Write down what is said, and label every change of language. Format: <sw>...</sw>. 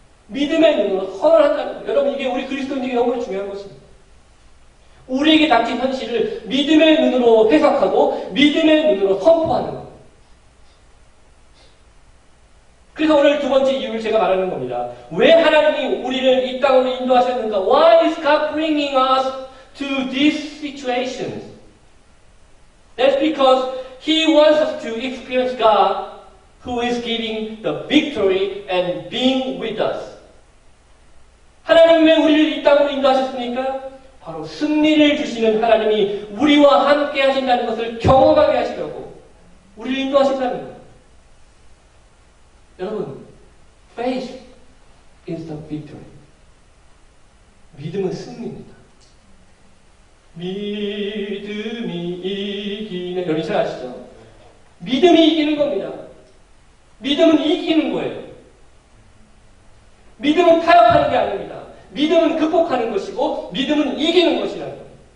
<ko>믿음의 눈으로 선언한다는 것. 여러분, 이게 우리 그리스도인에게 너무 중요한 것입니다. 우리에게 닥친 현실을 믿음의 눈으로 해석하고 믿음의 눈으로 선포하는 것. 그래서 오늘 두 번째 이유를 제가 말하는 겁니다. 왜 하나님이 우리를 이 땅으로 인도하셨는가?</ko> <en>Why is God bringing us to these situations? That's because He wants us to experience God who is giving the victory and being with us.</en> <ko>하나님 왜 우리를 이 땅으로 인도하셨습니까? 바로 승리를 주시는 하나님이 우리와 함께 하신다는 것을 경험하게 하시려고 우리를 인도하신다는 거예요.</ko> <en>여러분, faith is the victory.</en> <ko>믿음은 승리입니다. 믿음이 이기는, 여러분 잘 아시죠? 믿음이 이기는 겁니다. 믿음은 이기는 거예요. 믿음은 타협하는 게 아닙니다. 믿음은 극복하는 것이고 믿음은 이기는 것이라는 겁니다.</ko>